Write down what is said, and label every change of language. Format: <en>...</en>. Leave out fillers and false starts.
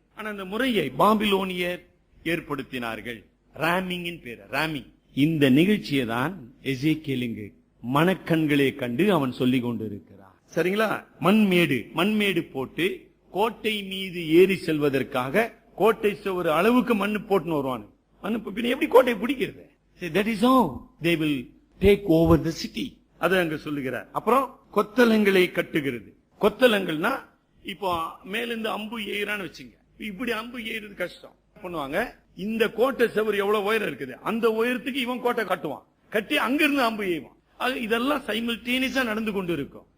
<ta>ஆனா அந்த முறையை பாபிலோனியர் ஏற்படுத்தினார்கள். ராமிங்கின் பேர். ராமிங் இந்த நிகழ்ச்சியை தான் எசேக்கியேலுக்கு மனக்கண்களே கண்டு அவன் சொல்லிக் கொண்டிருக்கிறான். சரிங்களா? மண்மேடு போட்டு கோட்டை மீது ஏறி செல்வதற்காக கோட்டை ஒரு அளவுக்கு மண்ணு போட்டுன்னு வருவானு. மண்ணு எப்படி கோட்டை பிடிக்கிறது?</ta> <en>That is how they will take over the city.</en> <ta>அது அங்க சொல்லுகிறார். அப்புறம் கொத்தளங்களை கட்டுகிறது. கொத்தளங்கள்னா இப்போ மேலிருந்து அம்பு ஏறான்னு வச்சுங்க. இப்படி அம்பு ஏறுறது கஷ்டம். பண்ணுவாங்க, இந்த கோட்டை செவர் எவ்வளவு உயரம் இருக்குது, அந்த உயரத்துக்கு இவன் கோட்டை கட்டுவான். கட்டி அங்கிருந்து அம்பு ஏவான். இதெல்லாம் சைமல்டேனியஸா நடந்து கொண்டு இருக்கும்.</ta>